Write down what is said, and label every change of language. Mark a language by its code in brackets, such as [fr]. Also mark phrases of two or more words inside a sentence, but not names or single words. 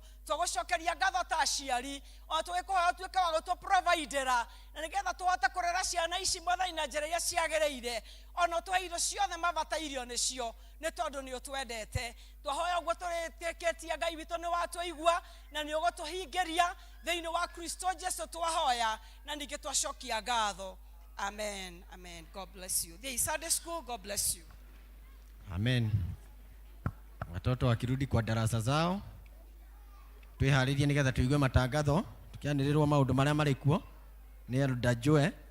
[ki] Tũgũcokeria ngatho ta aciari, ona tũgĩkũhoya ũtuĩke wa gũtũ-providera na nĩgetha tũhote kũrera ciana ici Mwathani na njĩra iria ciagĩrĩire, ona ũtũhe indo ciothe mabatairio nĩcio nĩ tondũ nĩ ũtwendete. Twahoya ũguo tũrĩtĩkĩtie Ngai witũ nĩ watũigua na nĩ ũgũtũhingĩria thĩinĩ wa Kristo Jesu twahoya na ningĩ twacokia ngatho. [en] Amen. Amen. God bless you. There is Sunday school. God bless you. [sw] Amen. Watoto wakirudi kwa darasa zao, [ki] twĩharĩrie nĩgetha tũigue matangatho tukianĩrĩrwo maũndũ marĩa marĩ kuo nĩ Elder Joe.